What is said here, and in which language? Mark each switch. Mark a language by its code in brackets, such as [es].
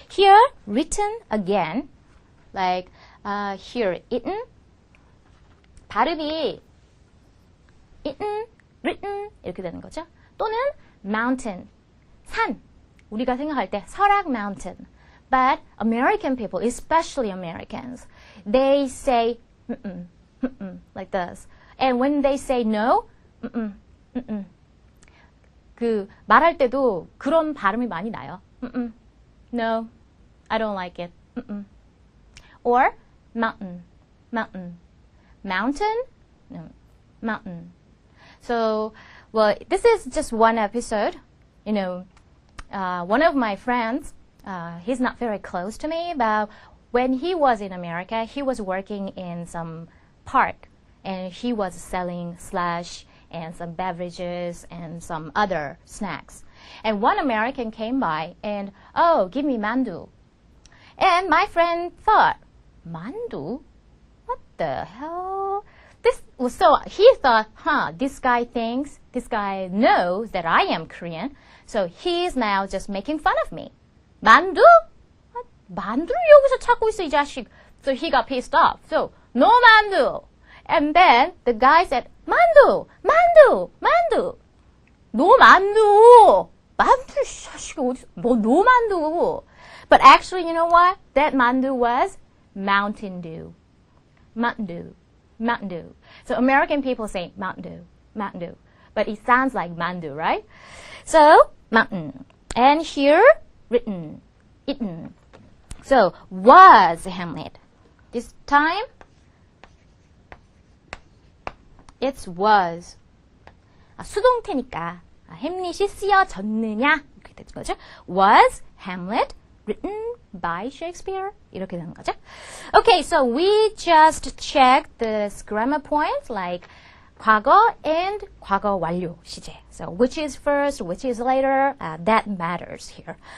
[en] Here, written again, like here, eaten. [ko] 발음이 [en] eaten, written [ko] 이렇게 되는 거죠. 또는 mountain, 산. 우리가 생각할 때 설악 mountain. [en] But American people, especially Americans, they say like this. And when they say no, [ko] 그 말할 때도 그런 발음이 많이 나요. [en] No, I don't like it. Or mountain, mountain, mountain, no, mountain. So, well, this is just one episode. You know, one of my friends. He's not very close to me, but when he was in America, he was working in some park, and he was selling slush and some beverages and some other snacks. And one American came by and, oh, give me mandu. And my friend thought, mandu? What the hell? So he thought, this guy knows that I am Korean, so he's now just making fun of me. [ko] 만두? 만두를 여기서 찾고 있어, 이 자식. [en] So he got pissed off. So, no 만두. And then the guy said, 만두, 만두, 만두. No 만두. [ko] 만두, 이 자식이 어디서, 뭐, [en] no [ko] 만두. [en] But actually, you know what? That 만두 was Mountain Dew. Mountain Dew. Mountain Dew. So American people say Mountain Dew. Mountain Dew. But it sounds like mandu, right? So, mountain. And here, written, eaten. So, was Hamlet. This time, it was. [ko] 수동태니까 햄릿이 쓰여졌느냐 이렇게 되는 거죠. [en] Was Hamlet written by Shakespeare? [ko] 이렇게 되는 거죠. [en] Okay, so we just checked the grammar points like [ko] 과거 [en] and [ko] 과거 완료 시제. [en] So which is first, which is later, that matters here.